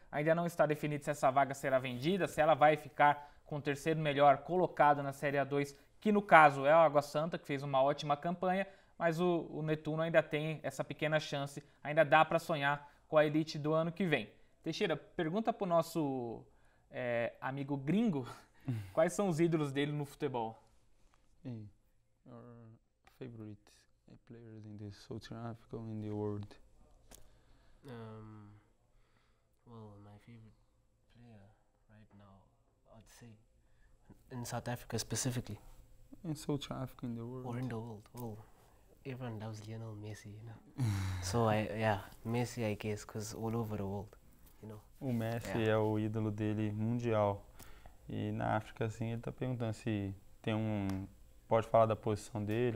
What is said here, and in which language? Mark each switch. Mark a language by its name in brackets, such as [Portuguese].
[Portuguese] Ainda não está definido se essa vaga será vendida, se ela vai ficar com o terceiro melhor colocado na Série A2, que no caso é o Água Santa, que fez uma ótima campanha, mas o Netuno ainda tem essa pequena chance, ainda dá para sonhar com a elite do ano que vem. Teixeira, pergunta para o nosso amigo gringo quais são os ídolos dele no futebol. [English] Your favorite players in the Southern Africa and in the world? Well, my favorite player right now, I'd say, in South Africa specifically. In South Africa, in the world. Or in the world. Oh, everyone loves Lionel Messi, you know. So Messi, I guess, because all over the world, you know. [Portuguese] O Messi é o ídolo dele mundial. E na África, assim, ele tá perguntando se tem pode falar da posição dele